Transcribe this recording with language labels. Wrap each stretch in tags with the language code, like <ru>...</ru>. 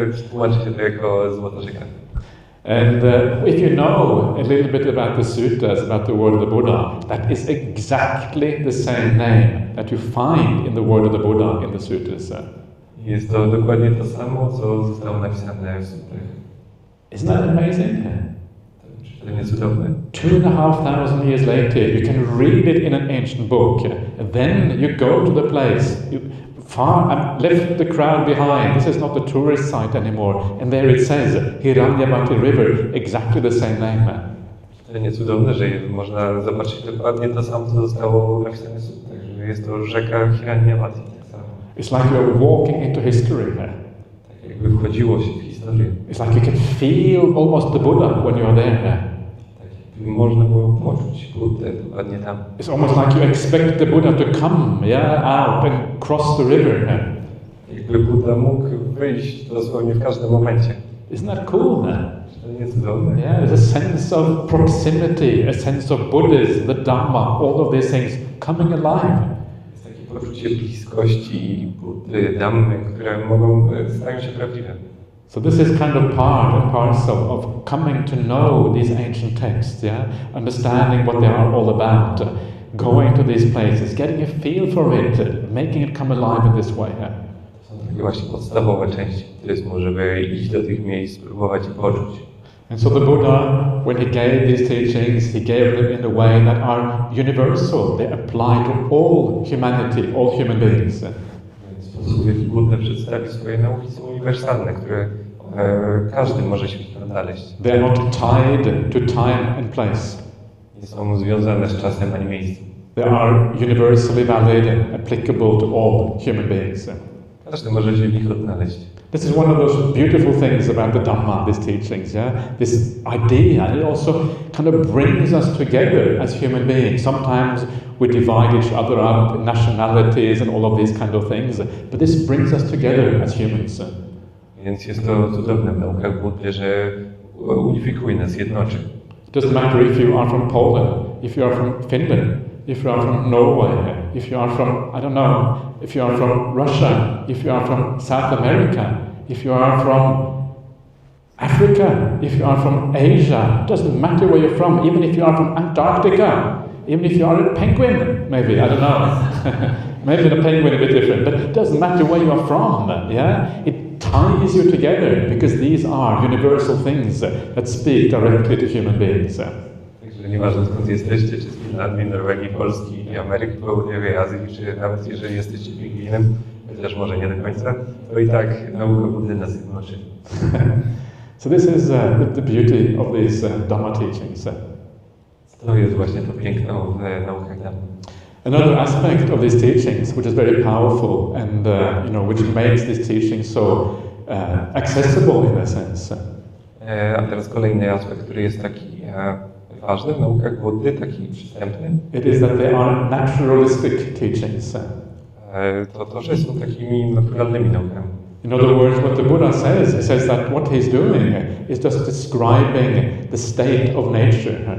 <pl>Tłumaczy się to jako złota rzeka.</pl> <en>And if you know a little bit about the suttas, about the word of the Buddha, that is exactly the same name that you find in the word of the Buddha in the suttas.</en> <pl>Jest to dokładnie to samo, co zostało napisane w sutrach.</pl> <en>Isn't that amazing?</en> <pl>To nie cudowne.</pl> <en>2,500 years later, you can read it in an ancient book. And then you go to the place. You left the crowd behind. This is not a tourist site anymore. And there it says Hiranyavati River, exactly the same name.</en> <pl>To nie cudowne, że można zobaczyć dokładnie to samo, co zostało napisane w sutrach, że jest to rzeka Hiranyavati.</pl> <en>It's like you're walking into history.</en> <pl>Tak jakby wchodziło się w historię.</pl> <en>It's like you can feel almost the Buddha when you're there.</en> <pl>Można było poczuć Buddę dokładnie tam.</pl> <en>It's almost like you expect the Buddha to come, out and cross the river.</en> <pl>Jakby Buddha mógł wyjść dosłownie w każdym momencie.</pl> <en>Isn't that cool?</en> <pl>To nie cudowne.</pl> <en>Yeah, there's a sense of proximity, a sense of Buddhism, the Dhamma, all of these things coming alive.</en> <pl>Jest takie poczucie bliskości Buddy, Dhammy, które stają się prawdziwe.</pl> <en>So this is kind of part and parcel of coming to know these ancient texts, understanding what they are all about, going to these places, getting a feel for it, making it come alive in this way.</en> <pl>To są takie właśnie podstawowe części buddyzmu, żeby iść do tych miejsc, spróbować i poczuć.</pl> <en>And so the Buddha, when he gave these teachings, he gave them in a way that are universal. They apply to all humanity, all human beings.</en> <pl>Sposób, w jaki Buddha przedstawi swoje nauki, są uniwersalne, które każdy może się odnaleźć.</pl> <en>They are not tied to time and place.</en> <pl>Nie są związane z czasem ani miejscem.</pl> <en>They are universally valid and applicable to all human beings.</en> <pl>Każdy może się w nich odnaleźć.</pl> <en>This is one of those beautiful things about the Dhamma, these teachings, This idea, and it also kind of brings us together as human beings. Sometimes we divide each other up, nationalities and all of these kind of things, but this brings us together as humans.</en> <pl>Więc jest to cudowne w naukach Buddy, że unifikuje nas, jednoczy.</pl> <en>It doesn't matter if you are from Poland, if you are from Finland, if you are from Norway, if you are from, I don't know, if you are from Russia, if you are from South America, if you are from Africa, if you are from Asia, it doesn't matter where you're from, even if you are from Antarctica, even if you are a penguin, maybe, I don't know. Maybe the penguin a bit different, but it doesn't matter where you are from, It ties you together because these are universal things that speak directly to human beings.</en> <pl>Także nieważne skąd jesteście, czy z Finlandii, Norwegii, Polski, Ameryki Południowej, Azji, czy nawet jeżeli jesteście pingwinem, chociaż może nie do końca, to i tak nauka Buddy nas jednoczy.</pl> <en>So this is the beauty of these Dhamma teachings.</en> <pl>To jest właśnie to piękno w naukach Dhamma.</pl> <en>Another aspect of these teachings, which is very powerful and which makes these teachings so accessible in a sense.</en> <pl>A teraz kolejny aspekt, który jest taki ważny w naukach Buddy, taki przystępny.</pl> <en>It is that they are naturalistic teachings.</en> <pl>To, że są takimi naturalnymi naukami.</pl> <en>In other words, what the Buddha says, he says that what he's doing is just describing the state of nature.</en>